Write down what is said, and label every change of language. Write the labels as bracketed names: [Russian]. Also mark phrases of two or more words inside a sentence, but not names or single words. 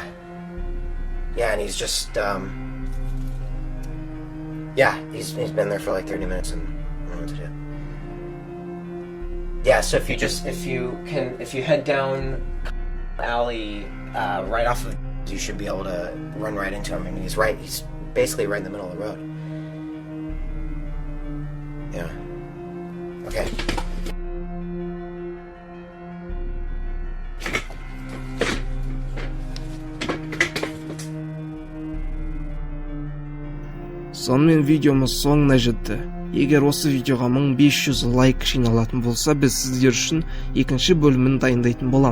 [English] Yeah, and he's just, he's been there for like 30 minutes and I don't know what to do. Yeah, so if you head down alley, right off of, you should be able to run right into him. I mean, he's basically right in the middle of the road. Yeah. Okay. [Kazakh] Сонымен видеомыз соңына жетті. Егер осы видеоға 1500 лайк жиналатын болса, біз сіздер үшін екінші бөлімін дайындайтын боламыз.